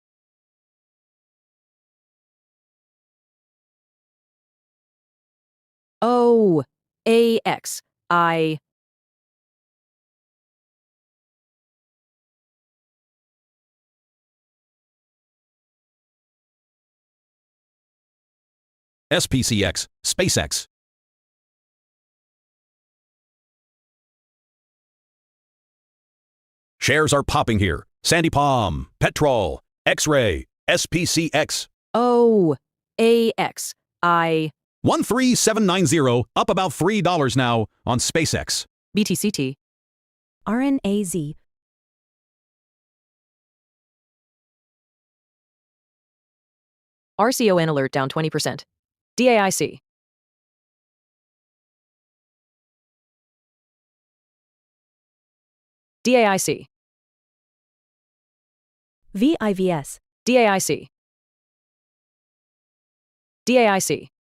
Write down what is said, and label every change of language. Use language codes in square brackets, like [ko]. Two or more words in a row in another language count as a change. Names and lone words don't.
[en] O, AX, I. SPCX, SpaceX. Shares are popping here. Sandy Palm, Petrol, X-Ray, SPCX. O, AX, I. 13790, up about $3 now on SpaceX. BTCT. RNAZ. RCON alert down 20%. DAIC. DAIC. VIVS. DAIC. DAIC.